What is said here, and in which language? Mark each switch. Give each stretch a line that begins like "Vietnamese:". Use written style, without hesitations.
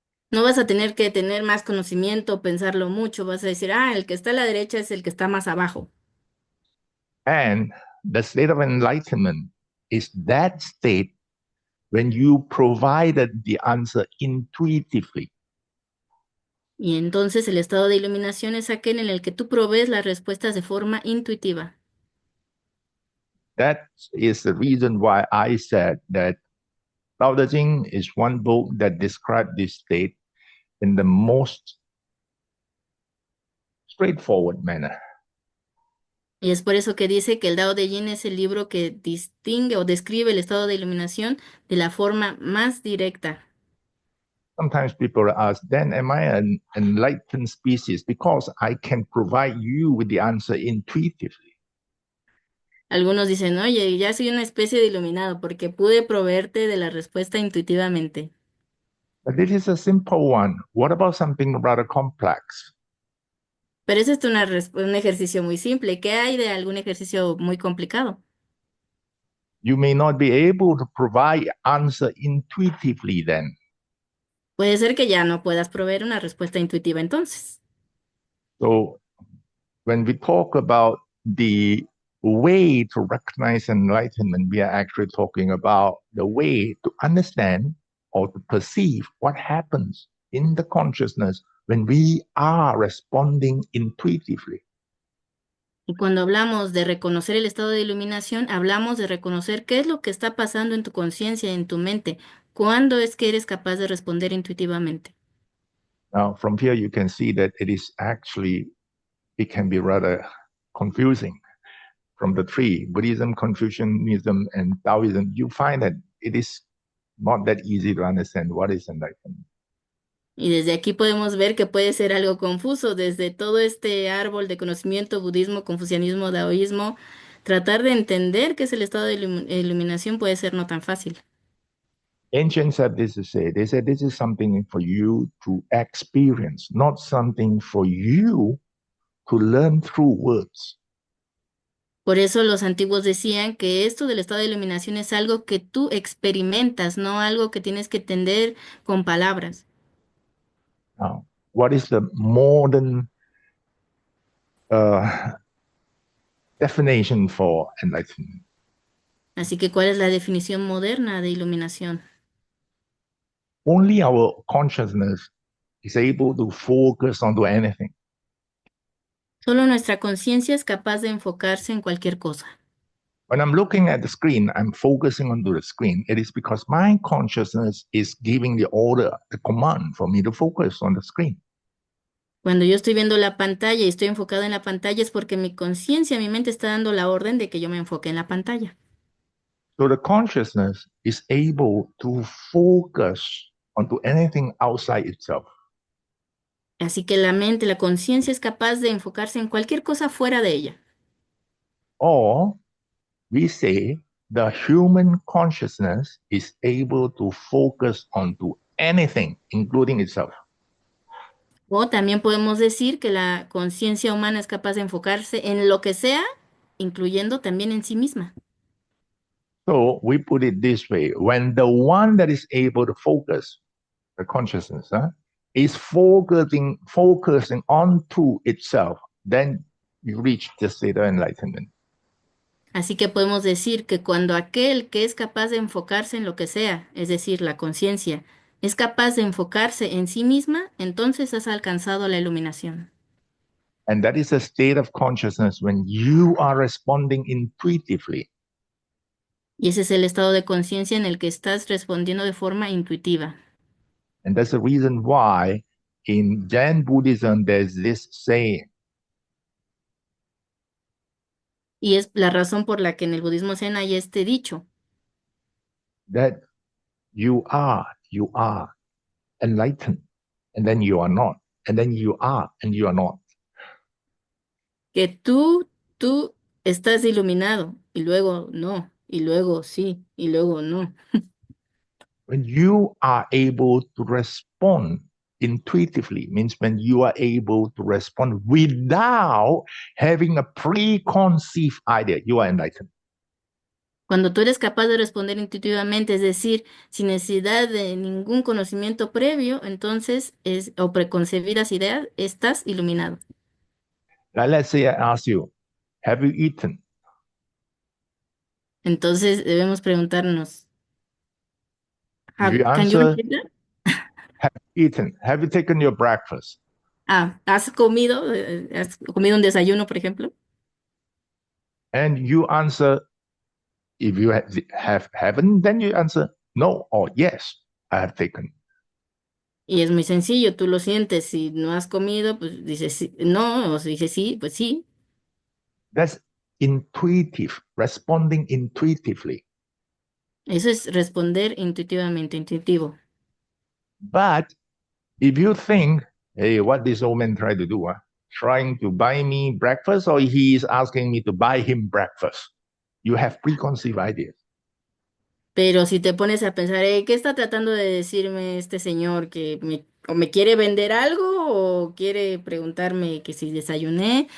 Spanish: No vas a tener que tener más conocimiento, pensarlo mucho, vas a decir, el que está a la derecha es el que está más abajo.
English: And the state of enlightenment is that state when you provided the answer intuitively.
Spanish: Y entonces el estado de iluminación es aquel en el que tú provees las respuestas de forma intuitiva.
English: That is the reason why I said that Tao Te Ching is one book that describes this state in the most straightforward manner.
Spanish: Y es por eso que dice que el Dao de Jin es el libro que distingue o describe el estado de iluminación de la forma más directa.
English: Sometimes people ask, then am I an enlightened species? Because I can provide you with the answer intuitively.
Spanish: Algunos dicen, oye, ya soy una especie de iluminado porque pude proveerte de la respuesta intuitivamente.
English: But this is a simple one. What about something rather complex?
Spanish: Pero eso es un ejercicio muy simple. ¿Qué hay de algún ejercicio muy complicado?
English: You may not be able to provide answer intuitively then.
Spanish: Puede ser que ya no puedas proveer una respuesta intuitiva entonces.
English: So when we talk about the way to recognize enlightenment, we are actually talking about the way to understand or to perceive what happens in the consciousness when we are responding intuitively.
Spanish: Y cuando hablamos de reconocer el estado de iluminación, hablamos de reconocer qué es lo que está pasando en tu conciencia, en tu mente. ¿Cuándo es que eres capaz de responder intuitivamente?
English: Now, from here, you can see that it is actually, it can be rather confusing. From the three, Buddhism, Confucianism, and Taoism, you find that it is not that easy to understand what is enlightenment.
Spanish: Y desde aquí podemos ver que puede ser algo confuso, desde todo este árbol de conocimiento, budismo, confucianismo, daoísmo, tratar de entender qué es el estado de iluminación puede ser no tan fácil.
English: Ancients have this to say. They said this is something for you to experience, not something for you to learn through words.
Spanish: Por eso los antiguos decían que esto del estado de iluminación es algo que tú experimentas, no algo que tienes que entender con palabras.
English: Now, what is the modern uh, definition for enlightenment?
Spanish: Así que, ¿cuál es la definición moderna de iluminación?
English: Only our consciousness is able to focus onto anything.
Spanish: Solo nuestra conciencia es capaz de enfocarse en cualquier cosa.
English: When I'm looking at the screen, I'm focusing onto the screen. It is because my consciousness is giving the order, the command for me to focus on the screen.
Spanish: Cuando yo estoy viendo la pantalla y estoy enfocado en la pantalla es porque mi conciencia, mi mente está dando la orden de que yo me enfoque en la pantalla.
English: So the consciousness is able to focus onto anything outside itself.
Spanish: Así que la mente, la conciencia es capaz de enfocarse en cualquier cosa fuera de ella.
English: Or we say the human consciousness is able to focus onto anything, including itself.
Spanish: O también podemos decir que la conciencia humana es capaz de enfocarse en lo que sea, incluyendo también en sí misma.
English: So we put it this way: when the one that is able to focus the consciousness is focusing onto itself, then you reach the state of enlightenment.
Spanish: Así que podemos decir que cuando aquel que es capaz de enfocarse en lo que sea, es decir, la conciencia, es capaz de enfocarse en sí misma, entonces has alcanzado la iluminación.
English: And that is a state of consciousness when you are responding intuitively.
Spanish: Y ese es el estado de conciencia en el que estás respondiendo de forma intuitiva.
English: And that's the reason why in Jain Buddhism there's this saying
Spanish: Y es la razón por la que en el budismo zen hay este dicho,
English: that you are enlightened, and then you are not, and then you are, and you are not.
Spanish: que tú estás iluminado, y luego no, y luego sí, y luego no.
English: When you are able to respond intuitively, means when you are able to respond without having a preconceived idea, you are enlightened.
Spanish: Cuando tú eres capaz de responder intuitivamente, es decir, sin necesidad de ningún conocimiento previo, entonces o preconcebidas ideas, estás iluminado.
English: Like, let's say I ask you, have you eaten?
Spanish: Entonces debemos preguntarnos,
English: If you Can you answer, repeat that? have you eaten? Have you taken your breakfast?
Spanish: ¿Has comido? ¿Has comido un desayuno, por ejemplo?
English: And you answer, if you haven't, then you answer no or yes, I have taken.
Spanish: Y es muy sencillo, tú lo sientes, si no has comido, pues dices no, o si dices sí, pues sí.
English: That's intuitive, responding intuitively.
Spanish: Eso es responder intuitivamente, intuitivo.
English: But if you think, hey, what this old man trying to do? Trying to buy me breakfast, or he is asking me to buy him breakfast? You have preconceived ideas.
Spanish: Pero si te pones a pensar, ¿qué está tratando de decirme este señor? ¿Que o me quiere vender algo o quiere preguntarme que si desayuné?